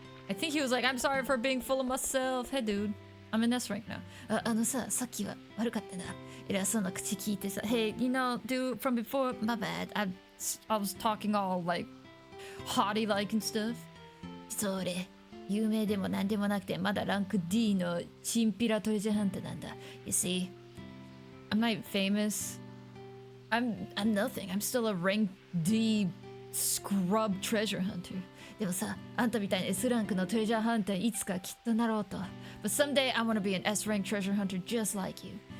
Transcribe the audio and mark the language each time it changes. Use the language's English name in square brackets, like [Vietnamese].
[English] I think he was like, I'm sorry for being full of myself. Hey, dude. I'm in S rank now. Hey, you know, dude, from before, my bad. I was talking all like haughty like and stuff. [Japanese] それ有名でもなんでもなくてまだランク D のチンピラトレジャーハンターなんだ. [English] You see, I'm not famous. I'm nothing. I'm still a rank D scrub treasure hunter. [Japanese] でもさ、あんたみたいに S ランクのトレジャーハンターいつかきっとなろうと。 [English] But someday I want to be an S rank treasure hunter just like you.